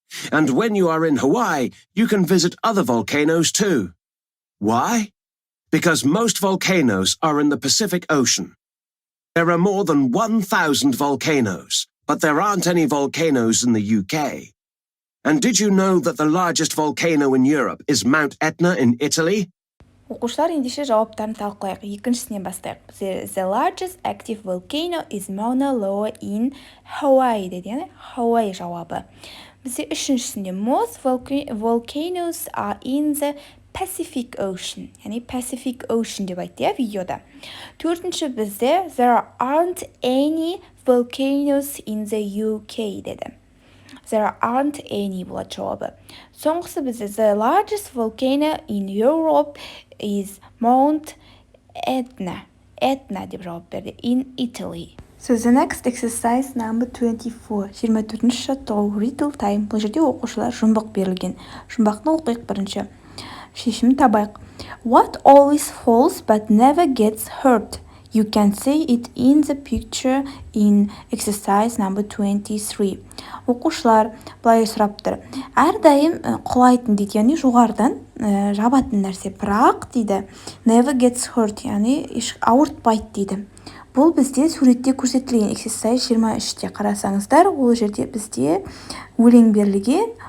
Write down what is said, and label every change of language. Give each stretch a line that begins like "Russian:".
English: And when you are in Hawaii, you can visit other volcanoes too. Why? Because most volcanoes are in the Pacific Ocean. There are more than 1,000 volcanoes, but there aren't any volcanoes in the UK. And did you know that the largest volcano in Europe is Mount Etna in Italy?
Kazakh: Оқушылар ендеше жауаптарын талқылайық. Екіншісінен бастайық.
English: The largest active volcano is Mauna Loa in Hawaii dedi.
Kazakh: Яғни Hawaii жауабы. Бізде үшіншісінде
English: most volcanoes are in the Pacific Ocean.
Kazakh: Яғни Pacific Ocean деп айтты видеода. Төртінші бізде
English: there aren't any volcanoes in the UK
Kazakh: деді.
English: There aren't any
Kazakh: болады жауабы. Соңғысы бізде
English: the largest volcano in Europe is Mount Etna. Etna
Kazakh: деп жауап берді.
English: In Italy. So the next exercise number 24.
Kazakh: 24-ші жаттығу
English: riddle time.
Kazakh: Бұл жерде оқушылар жұмбақ берілген. Жұмбақты оқиық бірінші. Шешімін табайық.
English: What always falls but never gets hurt? You can see it in the picture in exercise number 23.
Kazakh: Оқушылар былай сұрап тұр. Әрдайым құлайтын дейді, яғни жоғарыдан жабатын нәрсе, бірақ дейді
English: never gets hurt,
Kazakh: яғни ауыртпайды дейді. Бұл бізде суретте көрсетілген exercise 23-те қарасаңыздар, ол жерде бізде өлең берілген.